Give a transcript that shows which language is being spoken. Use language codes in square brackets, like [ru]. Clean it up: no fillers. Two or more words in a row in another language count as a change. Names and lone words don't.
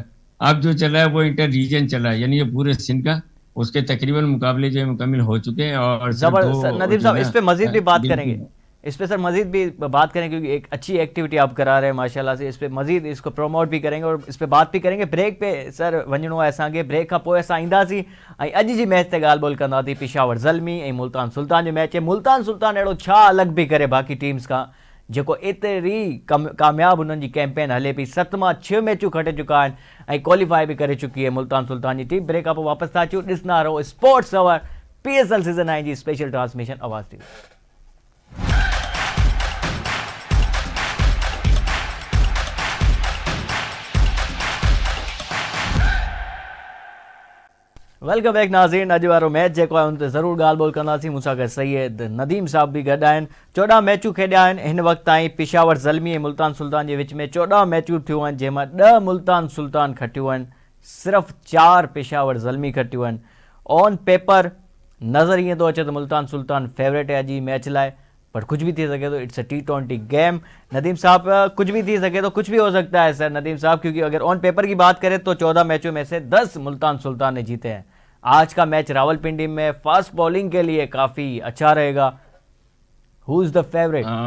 [ur] اب جو چل رہا ہے وہ [en] inter region [ur] چل رہا ہے، یعنی یہ پورے سندھ کا، اس کے تقریباً مقابلے جو ہیں مکمل ہو چکے ہیں. और زبردست ندیم صاحب، اس پہ مزید بھی بات کریں گے, बिल्कुल। اس پہ سر مزید بھی بات کریں گے کیونکہ ایک اچھی ایکٹیویٹی آپ کرا رہے ہیں ماشاءاللہ سے. اس پہ مزید اس کو پروموٹ بھی کریں گے اور اس پہ بات بھی کریں گے. [sd] ब्रेक पे सर वञिणो आहे असांखे, ब्रेक खां पोइ असां ईंदासीं ऐं अॼु जी मैच ते ॻाल्हि ॿोल कंदासीं पेशावर ज़ल्मी ऐं मुल्तान सुल्तान जो मैच है। मुल्तान सुल्तान अहिड़ो छा अलॻि बि करे बाक़ी टीम्स खां जेको एतिरी कामयाबु उन्हनि जी कैंपेन हले पई, 7 मां 6 मैचूं खटे चुका आहिनि ऐं क्वालिफाई बि करे चुकी आहे मुल्तान सुल्तान जी टीम। ब्रेक खां पोइ वापसि था अचूं, ॾिसंदा रहो स्पोर्ट्स अवर PSL सीज़न 9 जी [en] special transmission [sd] आवाज़ TV। [en] welcome back नाज़रीन। [sd] अॼु वारो मैच जेको आहे हुन ते ज़रूरु ॻाल्हि ॿोल कंदासीं। मूंसां गॾु सैयद नदीम साहब बि गॾु आहिनि। 14 मैचूं खेॾिया आहिनि हिन वक़्तु ताईं पिशावर ज़ल्मी ऐं मुल्तान सुल्तान जे विच में 14 मैचूं थियूं आहिनि, जंहिंमां 10 मुल्तान सुल्तान खटियूं आहिनि, सिर्फ़ु 4 पिशावर ज़ल्मी खटियूं आहिनि। [en] on paper [sd] नज़र ईअं थो अचे त मुल्तान सुल्तान फेवरेट है अॼु जी मैच लाइ, पर कुछ भी थी सके तो [en] it's a T20 game. [ur] नदीम साहब, [sd] कुछ भी थी सके तो [ur] کچھ بھی ہو سکتا ہے سر ندیم صاحب، کیونکہ اگر [en] on paper [ur] کی بات کریں تو 14 میچوں میں سے 10 ملتان سلطان نے جیتے ہیں. آج کا میچ راولپنڈی میں [en] fast bowling [ur] کے لیے کافی اچھا رہے گا. [en] Who is the favourite?